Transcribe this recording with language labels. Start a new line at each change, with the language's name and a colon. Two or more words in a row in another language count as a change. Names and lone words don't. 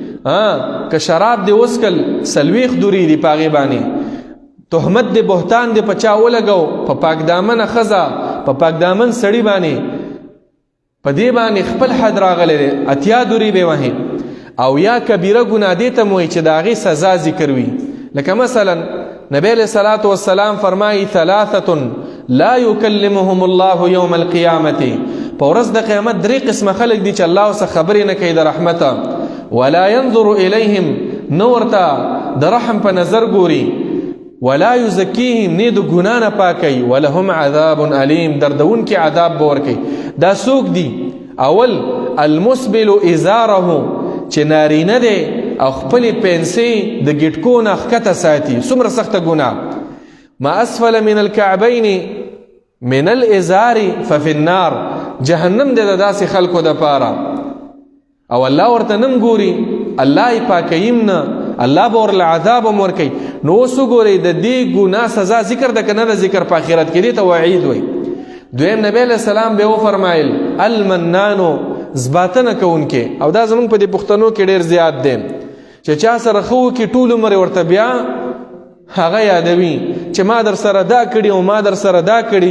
Pashto: که شراب دې وسکل 40 دورې دي په هغې باندې، تهمت دې بهتان دې په چا ولګو، په پاکدامنه ښځه په پاکدامن سړي باندې، په دې باندې خپل حد راغلی دی، 80 دورې به وهي. او یا کبیره ګناه دې ته موایي چې د هغې سزا ذکر وي. لکه مثلا نبی
Arabic: علیہ الصلاة والسلام
Pashto: فرمایي 3
Arabic: لا يكلمهم الله يوم القيامة،
Pashto: په ورځ د قیامت 3 قسمه خلک دي چې الله ورسره خبرې نه کوي د رحمته،
Arabic: ولا ينظر إليهم،
Pashto: نه ورته د رحم په نظر ګوري،
Arabic: ولا يزكيهم،
Pashto: نه د ګناه نه پاکوي،
Arabic: ولهم عذاب أليم،
Pashto: دردونکي عذاب به ورکوي. دا څوک دي؟ اول
Arabic: المسبل ازاره،
Pashto: چې نارینه دی او خپلې پنسۍ د ګیټکو نه ښکته ساتي، څومره سخته ګناه.
Arabic: ما اسفل من الكعبين من الازار ففي النار،
Pashto: جهنم دې د داسې خلکو دپاره، او الله ورته نم ګوري، الله یې پاکویم نه، الله به ورله عذاب هم ورکوي. نو اوس وګورئ د دې ګناه سزا ذکر ده که نه ده ذکر؟ په آخرت کې دې ته وعید وایي. دویم نبی
Arabic: علیہ السلام
Pashto: به وفرمایل المنانو، زباتنه کوونکې، او دا زمونږ په دې پښتنو کې ډېر زیات دی چې چا سره ښه وکړي ټول عمر ورته بیا هغه یادوي چې ما در سره دا کړي او ما در سره دا کړي.